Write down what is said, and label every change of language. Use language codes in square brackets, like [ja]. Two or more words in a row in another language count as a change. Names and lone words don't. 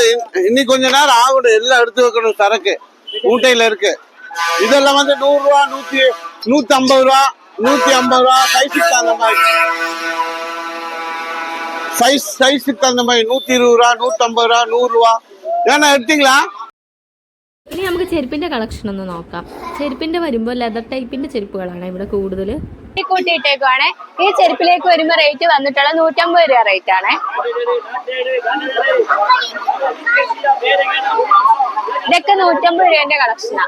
[ta] இன்னும் கொஞ்ச நேரம் ஆகணும், எல்லாம் எடுத்து வைக்கணும். சரக்கு மூட்டையில இருக்கு. இதெல்லாம் 100 ரூபா, 150 ரூபா, 150 ரூபா. சைஸுக்கு தகுந்த மாதிரி, சைஸுக்கு தகுந்த மாதிரி 120 ரூபா, 150 ரூபா, 100 ரூபா. ஏன்னா எடுத்தீங்களா? [ml] ഇനി നമുക്ക് ചെരുപ്പിന്റെ കളക്ഷൻ ഒന്ന് നോക്കാം. ചെരുപ്പിന്റെ വരുമ്പോൾ ലെതർ ടൈപ്പിന്റെ ചെരുപ്പുകളാണ് ഇവിടെ കൂടുതൽ. കൂട്ടിയിട്ടേക്കുവാണ്. ഈ ചെരുപ്പിലേക്ക് വരുമ്പോ റേറ്റ് വന്നിട്ടുള്ള 150 രൂപ റേറ്റ് ആണ്. ഇതൊക്കെ 150 രൂപന്റെ കളക്ഷനാണ്.